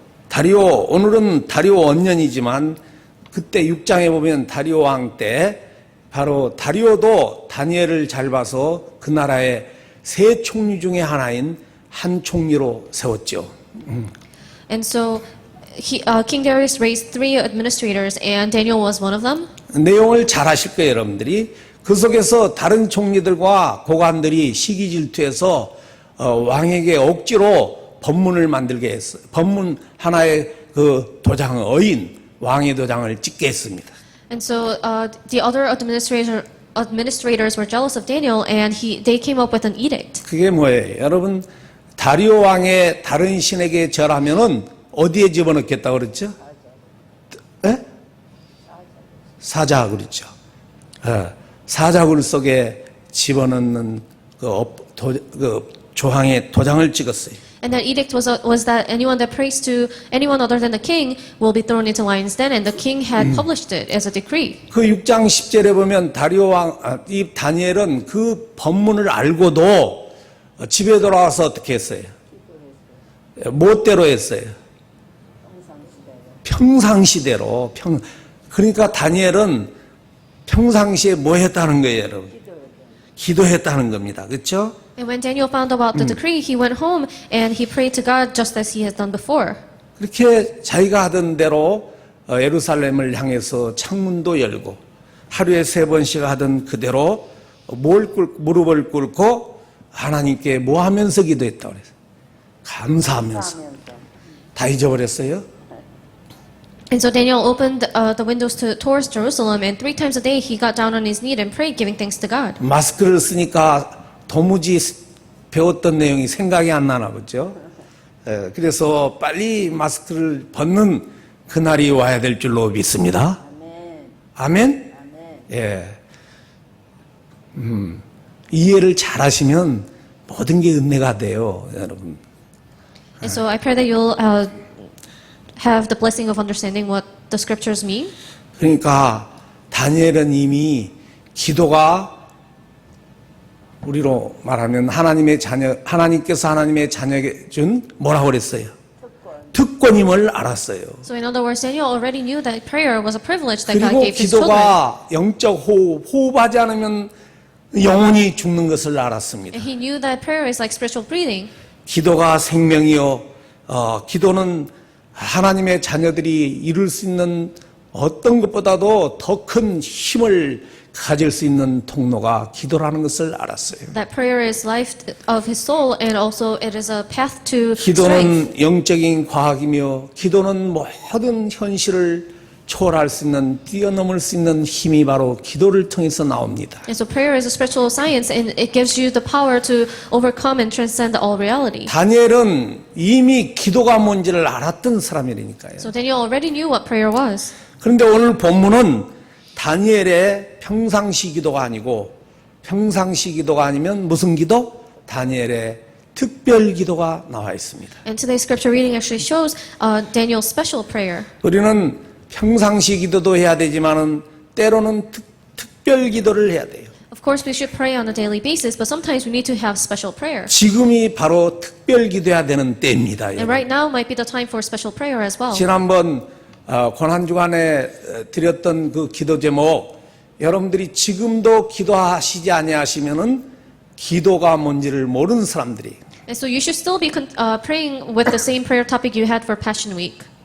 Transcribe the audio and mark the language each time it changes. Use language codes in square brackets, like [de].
[ko] 다리오 오늘은 다리오 원년이지만 그때 6장에 보면 다리오 왕 때 바로 다리오도 다니엘을 잘 봐서 그 나라의 세 총리 중에 하나인 한 총리로 세웠죠. [en] And so King Darius raised 3 administrators, and Daniel was one of them. [ko] 내용을 잘 아실 거예요, 여러분들이. 그 속에서 다른 총리들과 고관들이 시기 질투해서 왕에게 억지로 법문을 만들게 했어요. 법문 하나의 그 도장, 어인 왕의 도장을 찍게 했습니다. [en] And so the other administrators were jealous of Daniel, and they came up with an edict. [ko] 그게 뭐예요? 여러분, 다리오 왕의 다른 신에게 절하면은 어디에 집어넣겠다고 그랬죠? 에? 사자 그랬죠. 사자굴 속에 집어넣는 그 조항에 도장을 찍었어요. [en] And that edict was that anyone that prays to anyone other than the king will be thrown into lion's den, and the king had published it as a decree. [ko] 그 6장 10절에 보면 다리오 왕, 이 다니엘은 그 법문을 알고도 집에 돌아와서 어떻게 했어요? 뭐대로 했어요? 평상시대로. 그러니까 다니엘은 평상시에 뭐 했다는 거예요, 여러분? 기도했다는 겁니다. 그렇죠? [en] And when Daniel found about the decree, he went home and he prayed to God just as he had done before. [ko] 그렇게 자기가 하던 대로 예루살렘을 향해서 창문도 열고 하루에 3번씩 하던 그대로 무릎을 꿇고 하나님께 뭐 하면서 기도했다고 그랬어요. 감사하면서. 다 잊어버렸어요? [en] And so Daniel opened the windows towards Jerusalem, and 3 times a day he got down on his knee and prayed, giving thanks to God. [ko] 마스크를 쓰니까 도무지 배웠던 내용이 생각이 안 나나 보죠. 그래서 빨리 마스크를 벗는 그날이 와야 될 줄로 믿습니다. 아멘? 예. 이해를 잘 하시면 모든 게 은혜가 돼요, 여러분. [en] And so I pray that you'll have the blessing of understanding what the scriptures mean. [ko] 그러니까 다니엘은 이미 기도가 우리로 말하면 하나님께서 하나님의 자녀에게 준 뭐라고 그랬어요? 특권임을 알았어요. [en] So in other words, Daniel already knew that prayer was a privilege that God [ko] 그리고 [en] gave his children. [ko] 기도가 영적 호흡하지 않으면 영혼이 죽는 것을 알았습니다. [en] And he knew that prayer is like spiritual breathing. [ko] 기도가 생명이요. 기도는 하나님의 자녀들이 이룰 수 있는 어떤 것보다도 더 큰 힘을 가질 수 있는 통로가 기도라는 것을 알았어요. [en] That prayer is life of his soul, and also it is a path to strength. [ko] 기도는 영적인 과학이며 기도는 모든 현실을 초월할 수 있는, 뛰어넘을 수 있는 힘이 바로 기도를 통해서 나옵니다. [en] And so prayer is a spiritual science and it gives you the power to overcome and transcend all reality. [ko] 다니엘은 이미 기도가 뭔지를 알았던 사람이니까요. [en] So Daniel already knew what prayer was. [ko] 그런데 오늘 본문은 다니엘의 평상시 기도가 아니고, 평상시 기도가 아니면 무슨 기도? 다니엘의 특별 기도가 나와 있습니다. [en] And today's scripture reading actually shows Daniel's special prayer. [ko] 우리는 평상시 기도도 해야 되지만은 때로는 특별 기도를 해야 돼요. [en] Of course, we should pray on a daily basis, but sometimes we need to have special prayer. [ko] 지금이 바로 특별 기도해야 되는 때입니다. [en] And right now might be the time for special prayer as well. [ko] 지난번 고난 주간에 드렸던 그 기도 제목, 여러분들이 지금도 기도하시지 아니하시면은 기도가 뭔지를 모르는 사람들이. [en] And so you should still be praying with the same prayer topic you had for Passion Week.